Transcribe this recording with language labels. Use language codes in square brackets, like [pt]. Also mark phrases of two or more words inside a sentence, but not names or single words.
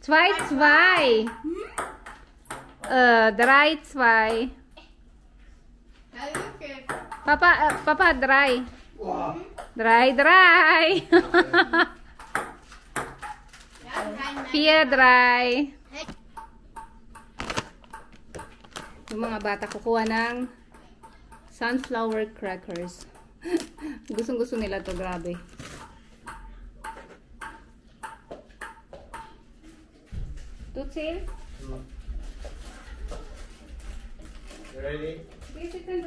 [de] 2, 2. 3, 2. Ja, okay. Papa, 3. Wow. 3, 3. Ja, 4, 3. [tl] Yung mga bata kukuha ng [en] sunflower crackers. [tl] Gustong-gusto nila to, grabe. Tutsil? [en] You ready? Sige, sit down,